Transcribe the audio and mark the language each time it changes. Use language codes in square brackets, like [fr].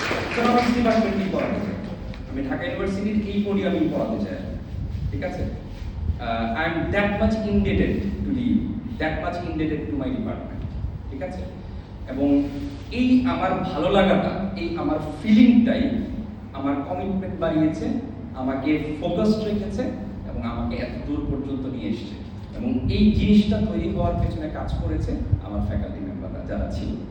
[bn] Economics ডিপার্টমেন্টে পড়াতে চাই, আমি ঢাকা ইউনিভার্সিটির এই পড়ি আমি পড়াতে চাই, ঠিক আছে? [en] I am that much indebted to the, that much indebted to my department, [bn] ঠিক আছে? এবং এই আমার ভালো লাগাটা, এই আমার ফিলিংটাই আমার কমিটমেন্ট বাড়িয়েছে, আমাকে ফোকাসড রেখেছে এবং আমাকে এত দূর পর্যন্ত নিয়ে এসেছে। এবং এই জিনিসটা তৈরি হওয়ার পেছনে কাজ করেছে আমার ফ্যাকাল্টি মেম্বাররা যারা ছিল।